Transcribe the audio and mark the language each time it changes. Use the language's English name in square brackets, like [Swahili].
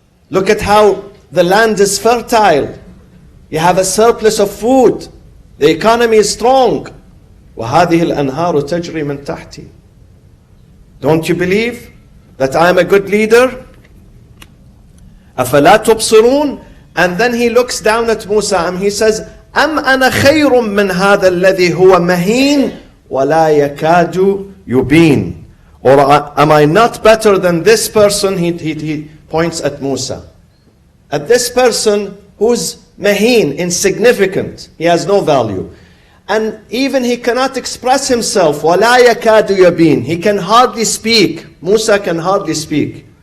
[English] Look at how the land is fertile. You have a surplus of food. The economy is strong. [Arabic] وَهَذِهِ الْأَنْهَارُ تَجْرِي مِنْ تَحْتِي. [English] Don't you believe that I am a good leader? [Arabic] أَفَلَا تُبْصِرُونَ. [English] And then he looks down at Musa and he says, [Arabic] أَمْ أَنَا خَيْرٌ مِّنْ هَذَا الَّذِي هُوَ مَهِينٌ وَلَا يَكَادُ يُبِينٌ. [English] Or am I not better than this person? He points at Musa. At this person who's maheen, insignificant. He has no value. And even he cannot express himself. [Arabic] وَلَا يَكَادُ يَبِينٌ. [English] He can hardly speak. Musa can hardly speak.